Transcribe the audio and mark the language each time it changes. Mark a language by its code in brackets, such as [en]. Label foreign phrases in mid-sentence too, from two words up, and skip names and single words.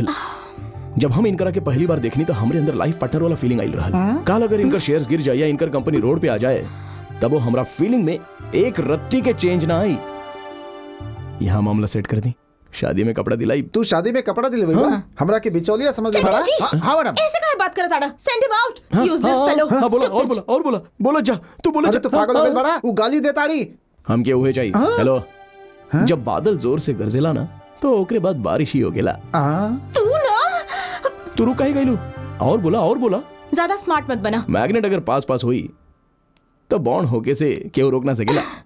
[bho] जब हम इनकरा के पहली बार देखनी तो हमरे अंदर [en] life partner [bho] वाला फीलिंग आइल रहल। काल अगर इनकर शेयर्स गिर जाए या इनकर कंपनी रोड पे आ जाए, तब वो हमरा फीलिंग में एक रत्ती के चेंज ना आई। यहाँ मामला सेट कर दी, शादी में कपड़ा दिलाई। तू शादी में कपड़ा दिले बा, हमरा के बिचौलिया समझ में पड़ा। चंटी जी, हाँ मैडम। ऐसे काहे बात करताड़ा? [en] Send him out, useless fellow. [bho] हाँ, बोला और बोला और बोला, बोला जा, तू बोला अरे जा। तू पागल हो गइल बड़ा, वो गाली दे ताड़ी। हमके उहे चाहिए। हेलो, जब बादल जोर से गरजेला ना, तो ओकरे बाद बारिश ही हो गेला। तू ना तू रुक काहे गइलू? और बोला और बोला। ज्यादा स्मार्ट मत बना। मैग्नेट अगर पास पास हुई तो बॉन्ड होके से क्यों रोक ना सकेला।